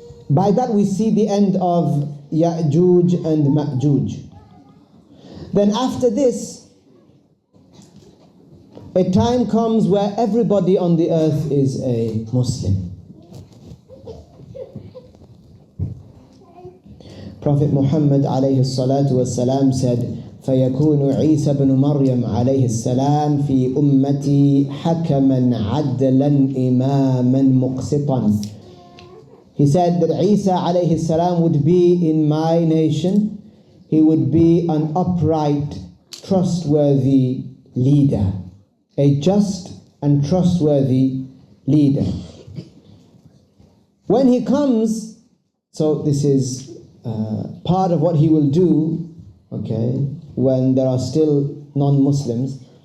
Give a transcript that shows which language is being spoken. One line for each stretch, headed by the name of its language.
English: By that we see the end of Ya'juj and Ma'juj. Then after this, a time comes where everybody on the earth is a Muslim. Prophet Muhammad alayhi salatu wasalam said,
Arabic: فَيَكُونُ عِيسَى بْنُ مَرْيَمْ عَلَيْهِ السَّلَامِ فِي أُمَّتِي حَكَمًا عَدْلًا إِمَامًا مُقْسِطًا.
English: He said that Isa alayhi salam would be in my nation. He would be an upright, trustworthy leader. A just and trustworthy leader. When he comes, so this is part of what he will do, okay, when there are still non-Muslims.